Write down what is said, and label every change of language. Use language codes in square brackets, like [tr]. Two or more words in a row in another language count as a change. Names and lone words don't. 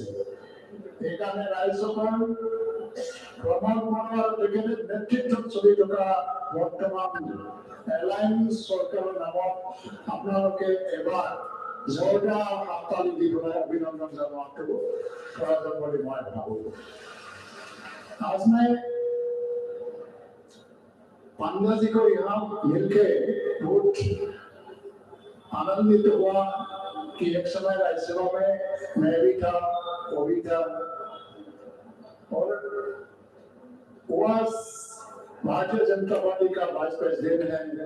[as] সেইকাৰণে ৰাইজসকল প্ৰমোদ বড়োৰ নেতৃত্বত চলি থকা বৰ্তমান এলায়েন্স চৰকাৰৰ নামত আপোনালোকে এবাৰ জোৰদাৰ হাততালি দি পেলাই অভিনন্দন জনোৱাটো প্ৰয়োজন বুলি মই ভাবোঁ। [hi] आज मैं पन्ना जी को यहाँ मिलके बहुत आनंदित हुआ कि एक समय राज्यसभा में मैं भी था, वो भी था और वो भारतीय जनता पार्टी का [en] vice president [hi] है।